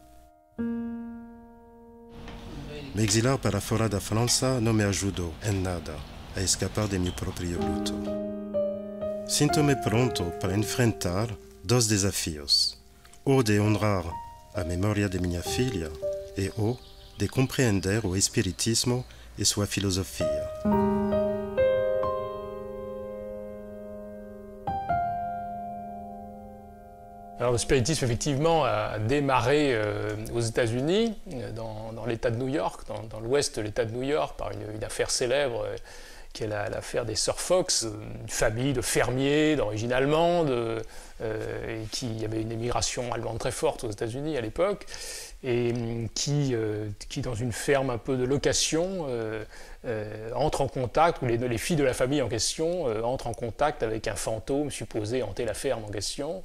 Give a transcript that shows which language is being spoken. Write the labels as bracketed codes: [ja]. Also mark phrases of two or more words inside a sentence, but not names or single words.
[pt] Me exilar para fora da França não me ajudou em nada a escapar de meu próprio luto. Sinto-me pronto para enfrentar 2 desafios: o de honrar a memória de minha filha e o de compreender o espiritismo e sua filosofia. [fr] Alors, le spiritisme, effectivement, a démarré aux États-Unis, dans l'État de New York, dans l'ouest de l'État de New York, par une affaire célèbre qui est l'affaire des Sœurs Fox, une famille de fermiers d'origine allemande, et qui avait une émigration allemande très forte aux États-Unis à l'époque, et qui, dans une ferme un peu de location, entre en contact, ou les filles de la famille en question entrent en contact avec un fantôme supposé hanter la ferme en question.